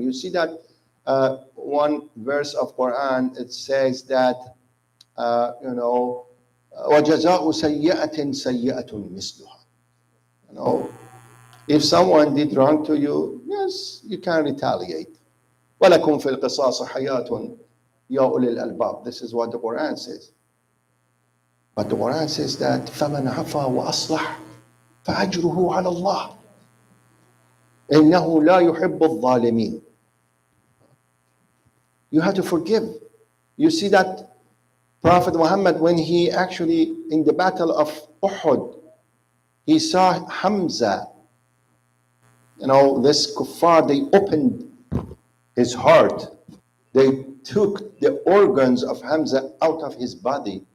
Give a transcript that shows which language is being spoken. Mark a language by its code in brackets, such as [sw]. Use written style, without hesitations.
[en] You see that one verse of Quran, it says that, [ar] وَجَزَاءُ سَيِّئَةٍ سَيِّئَةٌ مِثْلُهَا. [en] If someone did wrong to you, yes, you can retaliate. [ar] وَلَكُمْ فِي الْقِصَاصِ حَيَاةٌ يَا أُولِي الْأَلْبَابِ. [en] This is what the Quran says. But the Quran says that [ar] فَمَنْ عَفَى وَأَصْلَحَ فَأَجْرُهُ عَلَى اللَّهِ إِنَّهُ لَا يُحِبُّ الظَّالِمِينَ. [en] You have to forgive. You see that Prophet Muhammad, when he actually, in the battle of Uhud, he saw Hamza, this kuffar, they opened his heart. They took the organs of Hamza out of his body.